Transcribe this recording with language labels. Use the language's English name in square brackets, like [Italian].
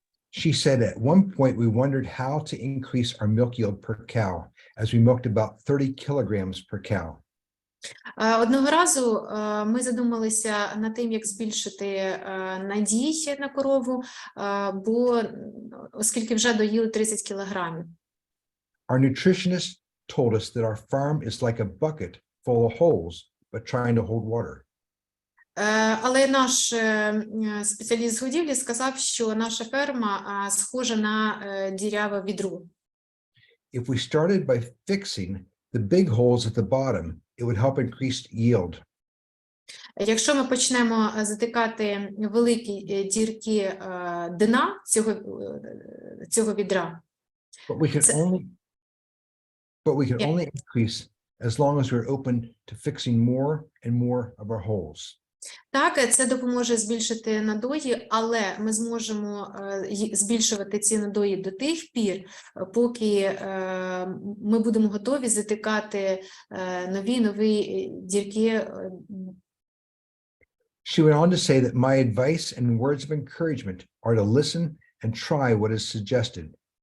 [English] She said at one point we wondered how to increase our milk yield per cow as we milked about 30 kilograms per cow. [Ukrainian] Одного разу ми задумалися над тим, як збільшити надій на корову, бо оскільки вже доїли 30 кілограмів. [English] Our nutritionist told us that our farm is like a bucket full of holes, but trying to hold water. [Ukrainian] Але наш спеціаліст з годівлі сказав, що наша ферма схожа на діряве відро. [English] If we started by fixing the big holes at the bottom, it would help increase yield. [Ukrainian] Якщо ми почнемо затикати великі дірки дна цього відра, [English] But we can only increase as long as we're open to fixing more and more of our holes. [Ukrainian] Так, це допоможе збільшити надої, але ми зможемо збільшувати ці надої до тих пір, поки ми будемо готові затикати нові дірки. [English] She went on to say that my advice and words of encouragement are to listen and try what is suggested.